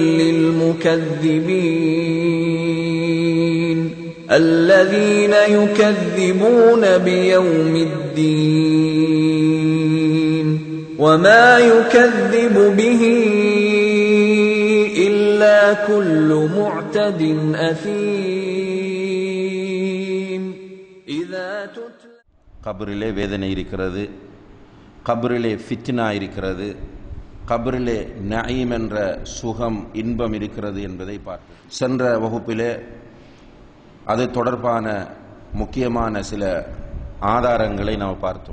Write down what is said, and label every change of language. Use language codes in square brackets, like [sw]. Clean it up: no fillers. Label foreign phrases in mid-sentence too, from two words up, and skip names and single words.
[ar] للمكذبين الذين يكذبون بيوم الدين وما يكذب به إلا كل معتد أثيم إذا تتلى [ta] கபரிலே வேதனை இருக்கிறது, கபரிலே ஃபித்னா இருக்கிறது, கபரிலே நயீம் என்ற சுகம் இன்பம் இருக்கிறது என்பதை பார்த்தோம். சென்ற வகுப்பிலே அது தொடர்பான முக்கியமான சில ஆதாரங்களை நாம் பார்த்தோம்.